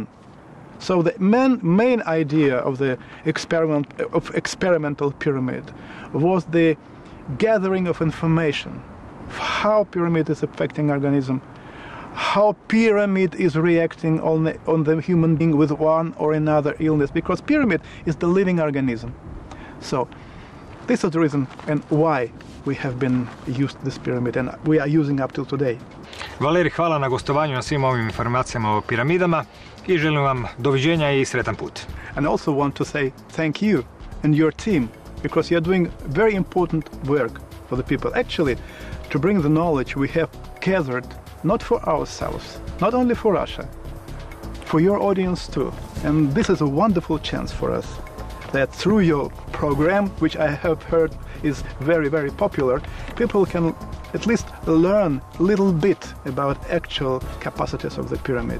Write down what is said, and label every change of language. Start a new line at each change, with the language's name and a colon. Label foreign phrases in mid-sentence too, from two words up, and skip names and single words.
English: So the main idea of the experimental pyramid was the gathering of information, how pyramid is affecting organism, how pyramid is reacting on the human being with one or another illness, because pyramid is the living organism. So this is the reason and why we have been used this pyramid and we are using up till today.
Croatian: Valeri, hvala na gostovanju, na svim ovim informacijama o piramidama i želim vam doviđenja i sretan put.
English: And I also want to say thank you and your team, because you're doing very important work for the people. Actually, to bring the knowledge we have gathered, not for ourselves, not only for Russia, for your audience too. And this is a wonderful chance for us, that through your program, which I have heard is very, very popular, people can at least learn a little bit about actual capacities of the pyramid.